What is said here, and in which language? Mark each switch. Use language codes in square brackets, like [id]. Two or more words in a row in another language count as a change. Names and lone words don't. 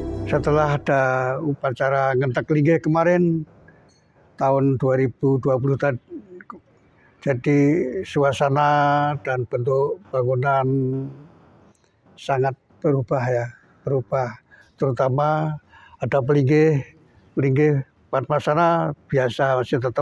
[id] setelah ada upacara [ban] ngentek linggih [id] kemarin tahun 2020 tadi, jadi suasana dan bentuk bangunan sangat berubah ya, berubah. Terutama ada pelinggih Padmasana biasa masih tetap.